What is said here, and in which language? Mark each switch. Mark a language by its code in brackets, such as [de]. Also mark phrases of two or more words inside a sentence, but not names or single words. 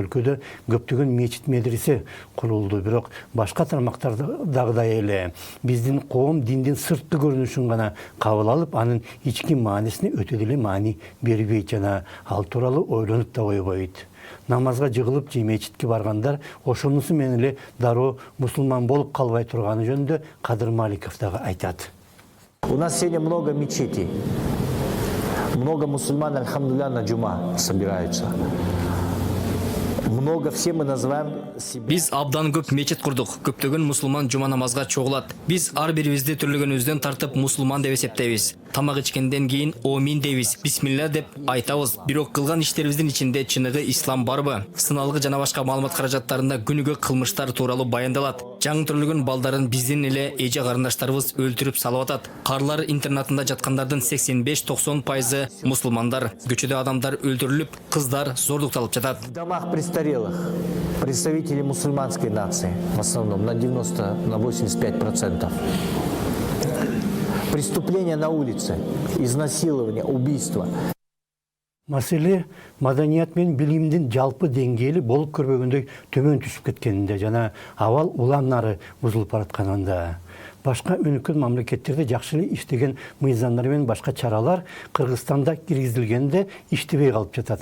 [ky] Өлкөдө көптөгөн мечит медресе курулду, бирок башка тармактардагыдай эле биздин коом диндин сырткы көрүнүшүн гана кабыл алып, анын ички маанисине өтө деле маани бербейт жана ал тууралуу ойлонуп да койбойт. Намазга жыгылып же мечитке баргандар ошонусу менен эле дароо мусулман болуп калбай турганы жөнүндө Кадыр Маликов дагы айтат. [ru] У нас сегодня много мечетей. Много мусульман, альхамдулилля, на джума собираются. Много, все мы называем себя... [ky] Биз абдан көп мечет курдук. Көптөгөн мусулман жума намазга чогулат. Биз ар бирибизди түрлөгөнүбүздөн тартып мусулман деп эсептейбиз. Тамак ичкенден кийин омин дейбиз, бисмилля деп айтабыз. Бирок кылган иштерибиздин ичинде чыныгы ислам барбы? Сыналгы жана башка маалымат каражаттарында күнүгө кылмыштар тууралуу баяндалат. Жаңы төрөлгөн балдарын биздин эле эже карындаштарыбыз өлтүрүп салып атат. Карлар интернатында жаткандардын 85–90% мусулмандар. Көчөдө адамдар өлтүрүлүп, кыздар зордукталып жатат. [ru] В домах престарелых представители мусульманской нации, в основном на 85%. Преступления на улице, изнасилование, убийство. [ky] Маселе маданият менен билимдин жалпы деңгээли болуп көрбөгөндөй төмөн түшүп кеткенинде жана абал улам нары бузулуп баратканында. Башка өнүккөн мамлекеттерде жакшы эле иштеген мыйзамдар менен башка чаралар Кыргызстанда киргизилгенде иштебей калып жатат.